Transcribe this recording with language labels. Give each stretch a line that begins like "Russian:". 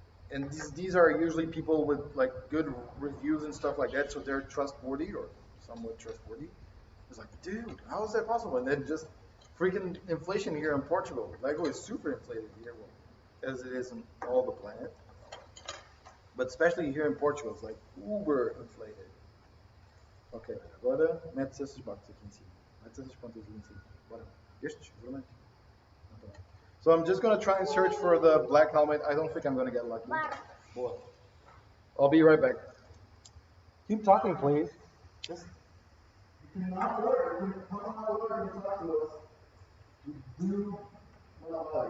English: And these are usually people with like good reviews and stuff like that, so they're trustworthy or somewhat trustworthy. It's like, dude, how is that possible? And then just freaking inflation here in Portugal. Lego is super inflated here, well, as it is in all the planet. But especially here in Portugal, it's like uber inflated.
Portuguese: Ok, agora mete esses boxes aqui em cima. Mete essas pontas aqui em cima. Bora. Estes, seguramente.
English: So I'm just going to try and search for the black helmet. I don't think I'm going to get lucky. Boa. I'll be right back. Keep talking, please. Just, you cannot order. You cannot order and talk to us. You do not like.